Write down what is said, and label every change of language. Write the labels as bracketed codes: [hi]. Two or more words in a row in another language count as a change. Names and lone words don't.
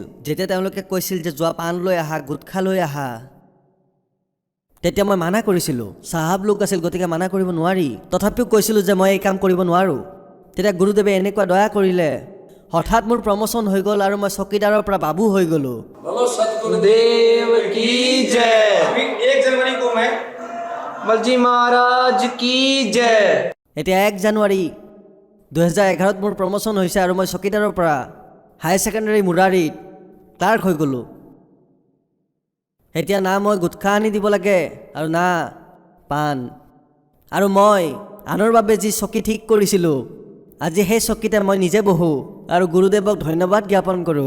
[as] যেতিয়া তেওঁলোকে কৈছিল যে যোৱা পাণ লৈ আহা, গুটখা লৈ আহা, তেতিয়া মই মানা কৰিছিলোঁ। চাহাব লোক আছিল, গতিকে মানা কৰিব নোৱাৰি। তথাপিও কৈছিলোঁ যে মই এই কাম কৰিব নোৱাৰোঁ। তেতিয়া গুৰুদেৱে এনেকুৱা দয়া কৰিলে, হঠাৎ মোৰ প্ৰমোচন হৈ গ'ল আৰু মই চকীদাৰৰ পৰা বাবু হৈ গ'লোঁ। [hi] बोलो सतगुरुदेव की जय। अभी 1 जनवरी को मैं बलजी महाराज की जय। [as] এতিয়া 1 জানুৱাৰী 2011ত মোৰ প্ৰমোচন হৈছে আৰু মই চকীদাৰৰ পৰা [en] higher secondary [as] মুৰাৰীত ক্লাৰ্ক হৈ গ'লোঁ। এতিয়া না মই গুটখা আনি দিব লাগে আৰু না পাণ। আৰু মই আনৰ বাবে যি চকী ঠিক কৰিছিলোঁ, আজি সেই চকীতে মই নিজে বহোঁ আৰু গুৰুদেৱক ধন্যবাদ জ্ঞাপন কৰোঁ।